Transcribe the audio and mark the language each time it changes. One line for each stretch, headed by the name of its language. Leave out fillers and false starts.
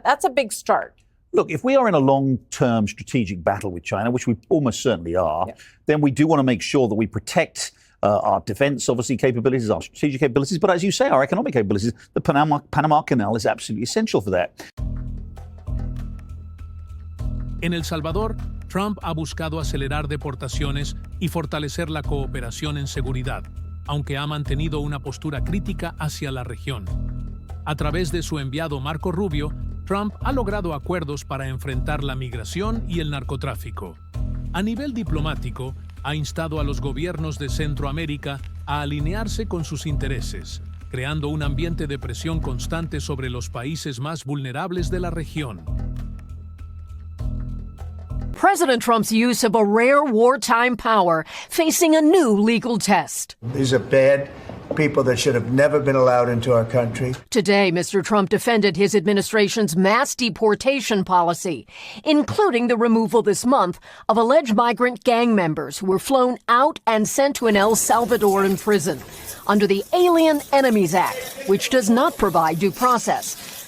English: That's a big start. Look, if we are in a long-term strategic battle with China, which we almost certainly are, then we do want to make sure that we protect our defense, obviously, capabilities, our strategic capabilities, but as you say, our economic capabilities. The Panama Canal is absolutely essential for that.
Spanish: En El Salvador, Trump ha buscado acelerar deportaciones y fortalecer la cooperación en seguridad, aunque ha mantenido una postura crítica hacia la región. A través de su enviado Marco Rubio, Trump ha logrado acuerdos para enfrentar la migración y el narcotráfico. A nivel diplomático, ha instado a los gobiernos de Centroamérica a alinearse con sus intereses, creando un ambiente de presión constante sobre los países más vulnerables de la región.
English: President Trump's use of a rare wartime power facing a new legal test. These are bad people that should have never been allowed into our country. Today, Mr. Trump defended his administration's mass deportation policy, including the removal this month of alleged migrant gang members who were flown out and sent to an El Salvadoran prison under the Alien Enemies Act, which does not provide due process.